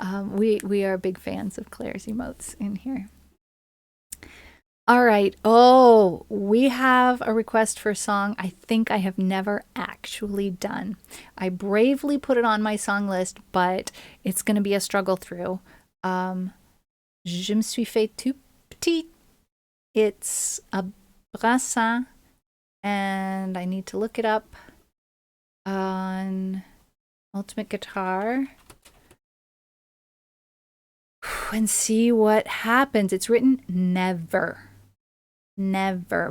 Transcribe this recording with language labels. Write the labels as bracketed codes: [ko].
[en] We are big fans of Claire's emotes in here. All right. Oh, we have a request for a song I think I have never actually done. I bravely put it on my song list, but it's going to be a struggle through. [fr] Je me suis fait tout petit. [en] It's a brassin, and I need to look it up on Ultimate Guitar and see what happens. It's written never. Never.